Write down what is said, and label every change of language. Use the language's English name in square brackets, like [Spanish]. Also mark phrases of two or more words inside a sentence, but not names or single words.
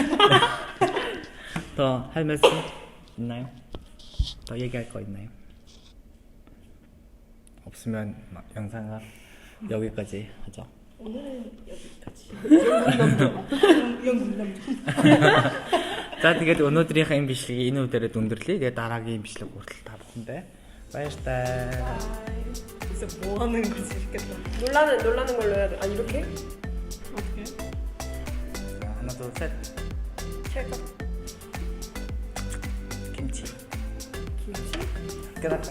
[Korean] 더 할 말씀 있나요? 더 얘기할 거 있나요? 없으면 영상은 여기까지 하죠. 오늘은 여기까지. 영국 남자. [Mongolian] За тэгээд өнөөдрийнхээ энэ бичлэгийг энэ үдээрээ өндөрлөе. Тэгээд дараагийн бичлэг хүртэл та бүхэндээ баярлалаа. [Korean] 진짜 뭐 하는 거지 이렇게. 놀라는 걸로 해야 돼. 아 이렇게? 어떻게? 자, 하나 둘 셋. 찰까? 김치. 김치? 끝날까요?